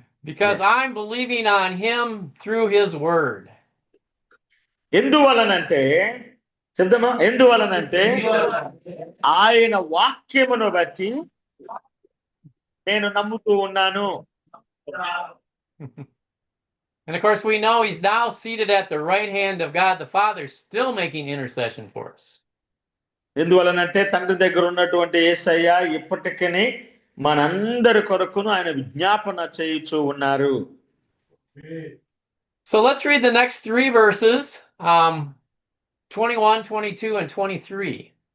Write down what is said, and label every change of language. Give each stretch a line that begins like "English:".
English: Because I'm believing on him through his word.
Telugu: ఎందువలనంటే చెప్దామా, ఎందువలనంటే ఆయన వాక్యమును బట్టి నేను నమ్ముతూ ఉన్నాను.
English: And of course, we know he's now seated at the right hand of God the Father, still making intercession for us.
Telugu: ఎందువలనంటే తండ్రి దగ్గర ఉన్నటువంటి యేసయ్య ఇప్పటికీ మనందరి కొరకును ఆయన విజ్ఞాపన చేయుచూ ఉన్నారు.
English: So let's read the next 3 verses, 21, 22, and 23.